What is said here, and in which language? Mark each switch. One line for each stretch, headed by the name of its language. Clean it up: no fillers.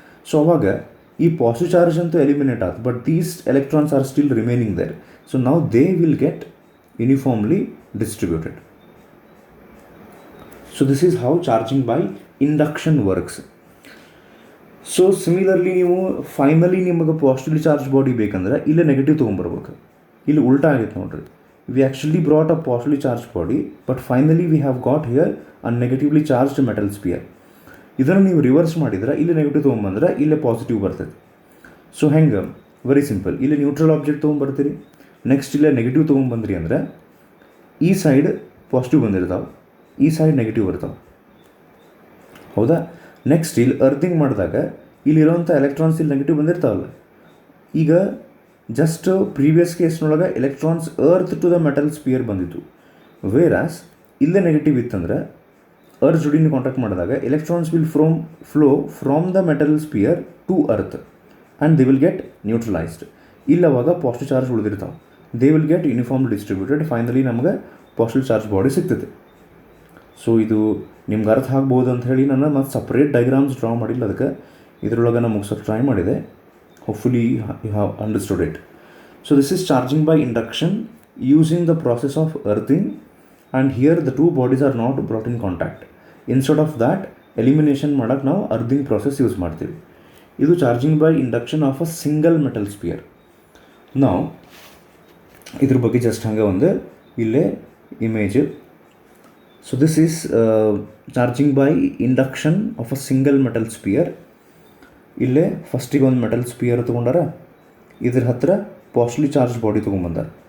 English: so ಅವಾಗ ಈ positive charge
Kannada: ಅಂತೂ ಎಲಿಮಿನೇಟ್ ಆಯ್ತು,
English: But these electrons are still remaining there. So ನಾವು they will get uniformly distributed. So this is how charging by induction works.
Kannada: So similarly ನೀವು finally ನಿಮಗೆ positively charge body ಬೇಕಂದ್ರೆ ಇಲ್ಲೇ negative ತೊಗೊಂಬರ್ಬೇಕು. ಇಲ್ಲಿ ಉಲ್ಟಾ ಆಗೈತೆ ನೋಡ್ರಿ,
English: we actually brought a positively charged body, but finally we have got here a negatively charged metal sphere.
Kannada: ಇದನ್ನು ನೀವು ರಿವರ್ಸ್ ಮಾಡಿದ್ರೆ ಇಲ್ಲಿ ನೆಗೆಟಿವ್ ತೊಗೊಂಬಂದ್ರೆ ಇಲ್ಲೇ ಪಾಸಿಟಿವ್ ಬರ್ತದೆ. ಸೊ ಹೆಂಗೆ, ವೆರಿ ಸಿಂಪಲ್. ಇಲ್ಲಿ ನ್ಯೂಟ್ರಲ್ ಆಬ್ಜೆಕ್ಟ್ ತೊಗೊಂಬರ್ತೀರಿ, ನೆಕ್ಸ್ಟ್ ಇಲ್ಲೇ ನೆಗೆಟಿವ್ ತೊಗೊಂಬಂದ್ರಿ ಅಂದರೆ ಈ ಸೈಡ್ ಪಾಸಿಟಿವ್ ಬಂದಿರ್ತಾವೆ, ಈ ಸೈಡ್ ನೆಗೆಟಿವ್ ಬರ್ತಾವೆ, ಹೌದಾ? ನೆಕ್ಸ್ಟ್ ಇಲ್ಲಿ ಅರ್ದಿಂಗ್ ಮಾಡಿದಾಗ ಇಲ್ಲಿರೋಂಥ ಎಲೆಕ್ಟ್ರಾನ್ಸ್ ಇಲ್ಲಿ ನೆಗೆಟಿವ್ ಬಂದಿರ್ತಾವಲ್ಲ. ಈಗ just previous ಕೇಸ್ನೊಳಗೆ electrons earth to the metal spear ಬಂದಿತ್ತು, ವೇರಾಸ್ ಇಲ್ಲೇ ನೆಗೆಟಿವ್ ಇತ್ತಂದ್ರೆ ಅರ್ತ್ ಜೋಡಿನ ಕಾಂಟ್ಯಾಕ್ಟ್ ಮಾಡಿದಾಗ
English: Electrons will flow from the metal sphere to earth and they will get neutralised.
Kannada: ಇಲ್ಲವಾಗ positive charge ಉಳಿದಿರ್ತಾವೆ,
English: They will get uniform distributed.
Kannada: Finally ನಮಗೆ positive charge body ಸಿಗ್ತದೆ. So ಇದು ನಿಮ್ಗೆ ಅರ್ಥ ಆಗ್ಬೋದು ಅಂತ ಹೇಳಿ ನಾನು ಮತ್ತು ಸಪ್ರೇಟ್ ಡಯಾಗ್ರಾಮ್ಸ್ ಡ್ರಾ ಮಾಡಿಲ್ಲ, ಅದಕ್ಕೆ ಇದರೊಳಗೆ ನಾನು ಮುಗಿಸೋಕ್ಕೆ ಟ್ರೈ ಮಾಡಿದೆ.
English: Hopefully you have understood it. So this is charging by induction using the process of earthing, and here the two bodies are not brought in contact. Instead of that
Kannada: elimination ಮಾಡಕ್ಕೆ ನಾವು earthing process use ಮಾಡ್ತೀವಿ. ಇದು
English: Charging by induction of a single metal sphere.
Kannada: ನಾವು ಇದ್ರ ಬಗ್ಗೆ just ಹಂಗೆ ಒಂದು ಇಲ್ಲೇ image.
English: So this is charging by induction of a single metal sphere.
Kannada: ಇಲ್ಲೇ ಫಸ್ಟಿಗೆ ಒಂದು ಮೆಟಲ್ ಸ್ಪಿಯರ್ ತೊಗೊಂಡಾರ, ಇದ್ರ ಹತ್ತಿರ ಪಾಸಿಟಿವ್ಲಿ ಚಾರ್ಜ್ ಬಾಡಿ ತೊಗೊಂಬಂದಾರ.